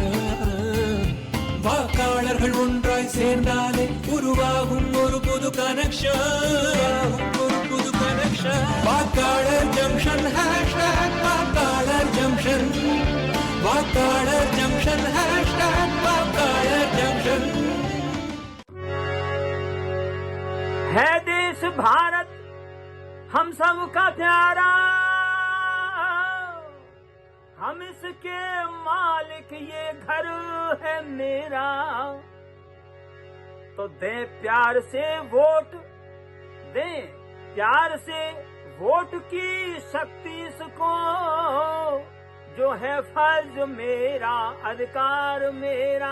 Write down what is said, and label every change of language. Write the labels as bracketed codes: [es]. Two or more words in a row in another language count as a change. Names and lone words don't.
[ta] வாக்காளர்கள் ஒன்றாய் சேர்ந்தாலே உருவாகும் ஒரு புது கனெக்ஷன், ஒரு புது கனெக்ஷன். வாக்காளர் ஜங்ஷன் ஹேஷ்டாக் வாக்காளர் ஜங்ஷன், வாக்காளர் ஜங்ஷன் ஹேஷ்டாக் வாக்காளர் ஜங்ஷன். [hi] है देश भारत हम सब का प्यारा, हम इसके मालिक, ये घर है मेरा. तो दे प्यार से वोट, दे प्यार से वोट की शक्ति इसको, जो है फर्ज मेरा अधिकार मेरा.